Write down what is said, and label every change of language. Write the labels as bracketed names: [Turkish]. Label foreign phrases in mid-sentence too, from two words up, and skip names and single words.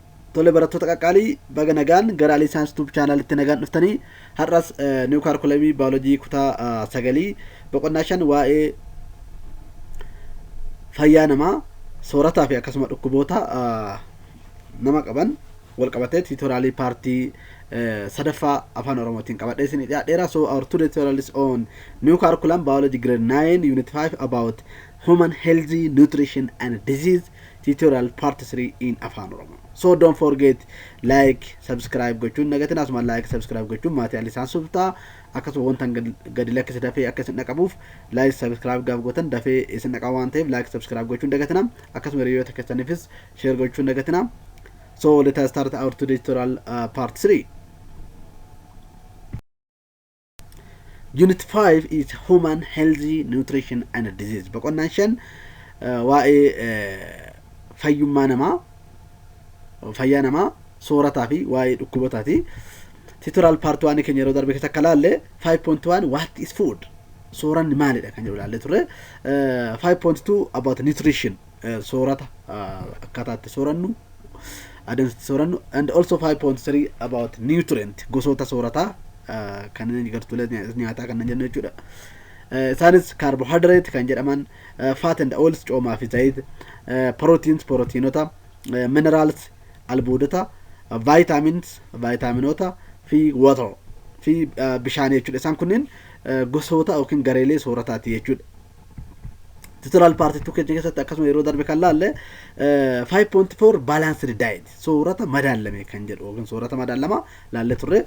[Oromo] tole barattoota qaqqaalii baga nagaan gara Aliyi Saayinsii YouTube chaanalitti nagaan dhuftanii har'as niw kaarkulamii baayoloojii kutaa 9 boqonnaa 5 waa'ee fayyaa namaa soorataa fi akkasuma dhukkuboota nama qaban wal qabatee tiitoraalii paartii sadaffaa afaan oromootiin qabadhee isin dhiyaadheera. [English] So our two tutorial is on new curriculum biology grade 9 unit 5 about human healthy nutrition and disease tutorial part 3 in Afan Oromo. So don't forget like subscribe [Oromo] gochuun nagatin asuma [English] like subscribe [Oromo] gochuun maatii Aliyi Saayinsii subtaa akkasuma wantan gadi lakkisi dafee akka isin dhaqabuuf [English] like subscribe [Oromo] gaaf gootan dafee isin dhaqaa waan ta'eef [English] like subscribe [Oromo] gochuun nagatina akkasuma hiriyoota keessaniifis share gochuun nagatina. [English] So let us start our today tutorial part 3. Unit 5 is human healthy nutrition and disease. [Oromo] Boqonnaan 5 waa'ee fayyummaa namaa fayyaa namaa soorataa fi waa'ee dhukkubotaati. [English] Tutorial part [Oromo] 1 keenya yeroo darbe keessa akka laalle 5.1 [English] what is food? [Oromo] Sooranni maalidha kan jedhu laalle turre. 5.2 [English] about nutrition [Oromo] soorata akkaataatti soorannu adeemsitti soorannu, [English] and also 5.3 about nutrient [Oromo] gosoota soorataa kanneen gartuulee nyaataa kanneen jennu jechuudha. Isaanis carbohydrate kan jedhaman, [English] fat and oils [Oromo] coomaa fi zayit, proteins proteinota, minerals albuudota, vitamins vitaminota fi water fi bishaan jechuudha. Isaan kunneen gosoota yookiin gareelee soorataati jechuudha. [English] Tutorial part [Oromo] 2 keenya keessatti akkasuma yeroo darbe kan laalle 5.4 [English] balanced diet [Oromo] soorata madaalame kan jedhu yookiin soorata madaalama laalle turre.